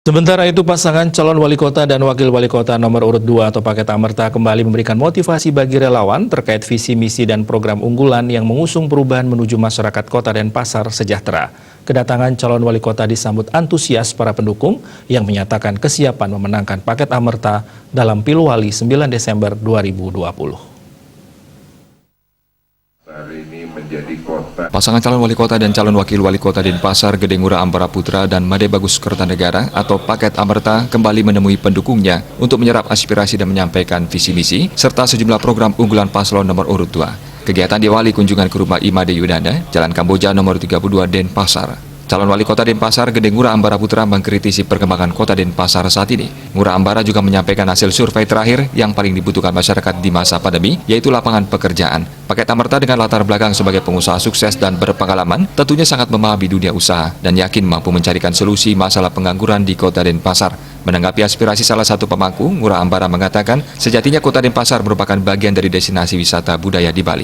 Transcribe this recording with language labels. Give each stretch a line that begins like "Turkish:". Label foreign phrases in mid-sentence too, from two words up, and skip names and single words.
Indonesian: Sementara itu, pasangan calon wali kota dan wakil wali kota nomor urut 2 atau paket Amerta kembali memberikan motivasi bagi relawan terkait visi misi dan program unggulan yang mengusung perubahan menuju masyarakat kota Denpasar sejahtera. Kedatangan calon wali kota disambut antusias para pendukung yang menyatakan kesiapan memenangkan paket Amerta dalam Pilwali 9 Desember 2020. Pasangan calon wali kota dan calon wakil wali kota Denpasar Gede Ngurah Ambara Putra dan Made Bagus Kertanegara atau paket Amerta kembali menemui pendukungnya untuk menyerap aspirasi dan menyampaikan visi misi serta sejumlah program unggulan paslon nomor urut 2. Kegiatan diawali kunjungan ke rumah Imade Yunanda, Jalan Kamboja nomor 32 Denpasar. Calon wali kota Denpasar Gede Ngurah Ambara Putra mengkritisi perkembangan kota Denpasar saat ini. Ngurah Ambara juga menyampaikan hasil survei terakhir yang paling dibutuhkan masyarakat di masa pandemi, yaitu lapangan pekerjaan. Paket Amerta dengan latar belakang sebagai pengusaha sukses dan berpengalaman, tentunya sangat memahami dunia usaha dan yakin mampu mencarikan solusi masalah pengangguran di kota Denpasar. Menanggapi aspirasi salah satu pemangku, Ngurah Ambara mengatakan sejatinya kota Denpasar merupakan bagian dari destinasi wisata budaya di Bali.